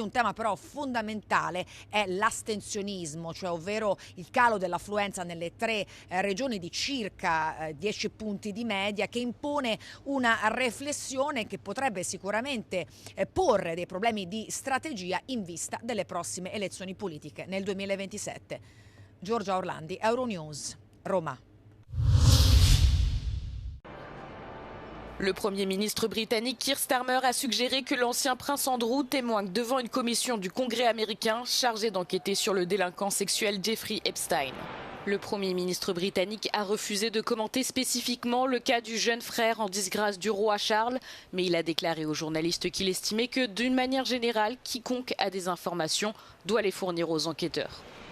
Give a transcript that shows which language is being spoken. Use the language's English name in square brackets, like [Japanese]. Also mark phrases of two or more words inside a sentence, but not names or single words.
[Italian] Un tema però fondamentale è l'astensionismo, cioè ovvero il calo dell'affluenza nelle 3 regioni di circa 10 punti di media, che impone una riflessione che potrebbe sicuramente porre dei problemi di strategia in vista delle prossime elezioni politiche nel 2027. Giorgia Orlandi, Euronews, Roma. [French] Le Premier ministre britannique Keir Starmer a suggéré que l'ancien prince Andrew témoigne devant une commission du Congrès américain chargée d'enquêter sur le délinquant sexuel Jeffrey Epstein. Le Premier ministre britannique a refusé de commenter spécifiquement le cas du jeune frère en disgrâce du roi Charles, mais il a déclaré aux journalistes qu'il estimait que, d'une manière générale, quiconque a des informations doit les fournir aux enquêteurs.